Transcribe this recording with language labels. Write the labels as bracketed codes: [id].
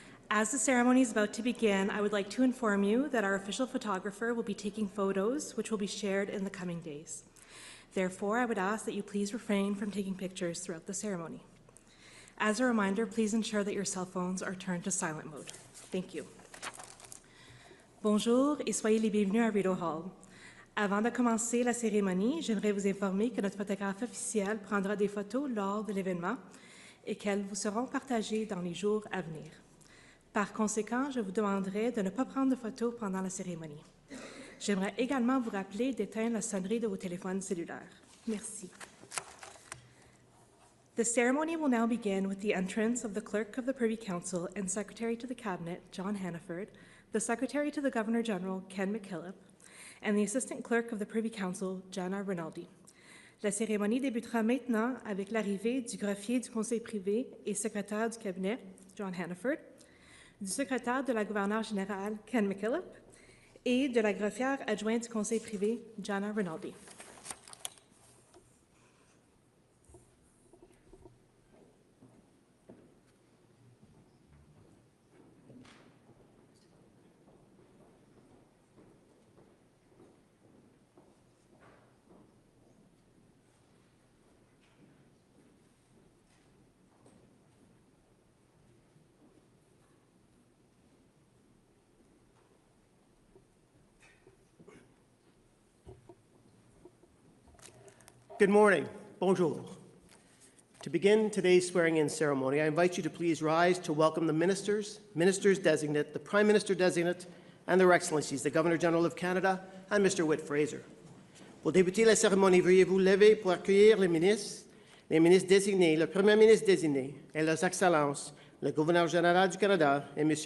[en] As the ceremony is about to begin, I would like to inform you that our official photographer will be taking photos which will be shared in the coming days. Therefore, I would ask that you please refrain from taking pictures throughout the ceremony. As a reminder, please ensure that your cell phones are turned to silent mode. Thank you. [fr] Bonjour et soyez les bienvenus à Rideau Hall. Avant de commencer la cérémonie, j'aimerais vous informer que notre photographe officiel prendra des photos lors de l'événement et qu'elles vous seront partagées dans les jours à venir. Par conséquent, je vous demanderai de ne pas prendre de photos pendant la cérémonie. J'aimerais également vous rappeler d'éteindre la sonnerie de vos téléphones cellulaires. Merci. [en] The ceremony will now begin with the entrance of the Clerk of the Privy Council and Secretary to the Cabinet, John Hannaford, the Secretary to the Governor-General, Ken McKillop, and the Assistant Clerk of the Privy Council, Jana Rinaldi. [fr] La cérémonie débutera maintenant avec l'arrivée du greffier du Conseil privé et secrétaire du cabinet, John Hannaford, du secrétaire de la gouverneure générale, Ken McKillop, et de la greffière adjointe du Conseil privé, Jana Rinaldi. [en] Good morning. [fr] Bonjour. [en] To begin today's swearing-in ceremony, I invite you to please rise to welcome the ministers, ministers-designate, the Prime Minister-designate, and their Excellencies, the Governor-General of Canada, and Mr. Whit Fraser. [fr] Pour débuter la cérémonie, veuillez vous lever pour accueillir les ministres désignés, le Premier ministre désigné, et leurs Excellences, le Gouverneur général du Canada, et M.